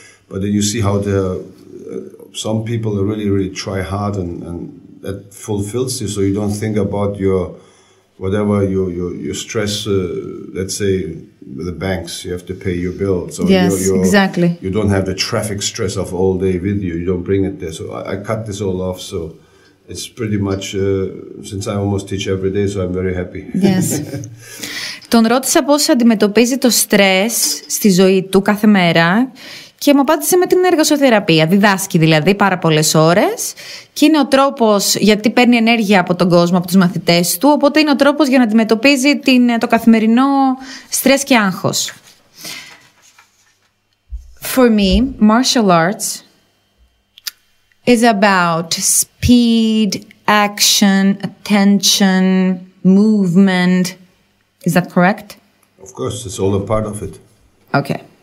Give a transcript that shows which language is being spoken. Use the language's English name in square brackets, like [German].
[English] But then you see how they're some people really, really try hard and that fulfills you, so you don't think about your stress, let's say, with the banks, you have to pay your bills. So yes, exactly. You don't have the traffic stress of all day with you. You don't bring it there. So I cut this all off, so it's pretty much, since I almost teach every day, so I'm very happy. Yes. [Greek] Τον ρώτησα πώς αντιμετωπίζει το στρες στη ζωή του κάθε μέρα και μου απάντησε με την εργασοθεραπεία. Διδάσκει δηλαδή πάρα πολλές ώρες και είναι ο τρόπος, γιατί παίρνει ενέργεια από τον κόσμο, από τους μαθητές του, οπότε είναι ο τρόπος για να αντιμετωπίζει το καθημερινό στρες και άγχος. [English] For me, martial arts is about speed, action, attention, movement. Is that correct? Of course, it's all a part of it. Okay.